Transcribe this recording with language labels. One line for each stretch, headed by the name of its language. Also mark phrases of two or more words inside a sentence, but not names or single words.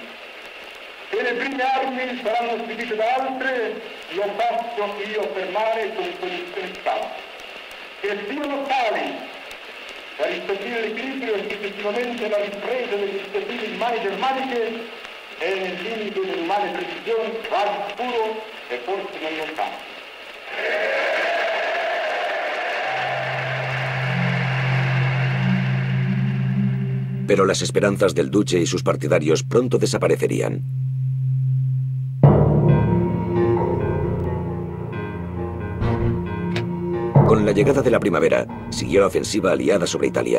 Italian: Che le prime armi saranno spedite da altre, lo posso io affermare con condizioni stabili. Che siano tali da ristabilire l'equilibrio e successivamente la ripresa degli iniziative in mani germaniche è nel limite dell'umane precisione quasi sicuro e forse non lontano.
Spanish: Pero las esperanzas del duce y sus partidarios pronto desaparecerían. Con la llegada de la primavera, siguió la ofensiva aliada sobre Italia.